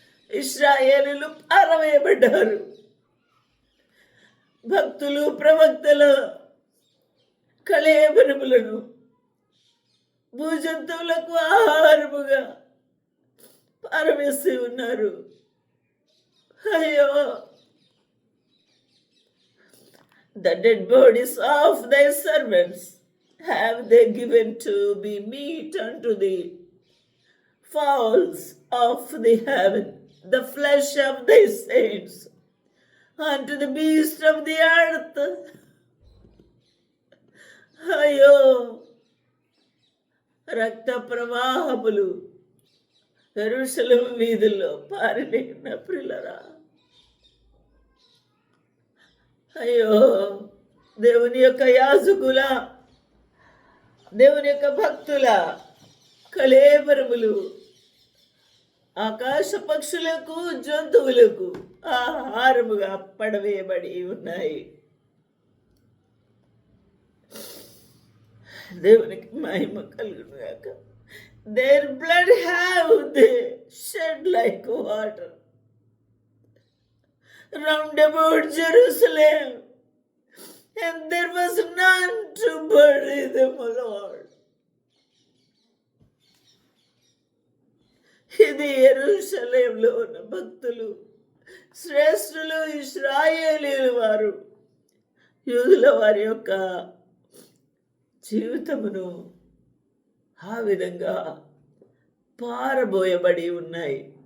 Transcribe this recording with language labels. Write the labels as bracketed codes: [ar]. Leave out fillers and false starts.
[te] ఇశ్రాయేలీయులు పారవేయబడ్డారు. భక్తులు, ప్రవక్తల కళేబరములను భూజంతువులకు ఆహారముగా పారవేసి ఉన్నారు. [en] అయ్యో, the dead bodies of thy servants have they given to be meat unto the fowls of the heaven, the flesh of thy saints unto the beasts of the earth. [te] అయ్యో, రక్త ప్రవాహములు యెరూషలేము వీధుల్లో పారిన ప్రియులరా, అయ్యో, దేవుని యొక్క యాజకుల, దేవుని యొక్క భక్తుల కళేబరములు ఆకాశ పక్షులకు, జంతువులకు ఆహారముగా పడవేయబడి ఉన్నాయి. దేవునికి మహిమ కలుగును గాక. [en] Their blood have they shed like water round about Jerusalem, and there was none to bury them, O Lord. [te] ఇది యెరూషలేములో ఉన్న భక్తులు, శ్రేష్ఠులు, ఇశ్రాయేలీయుల వారు, యూదుల వారి యొక్క జీవితమును ఆ విధంగా పారబోయబడి ఉన్నాయి.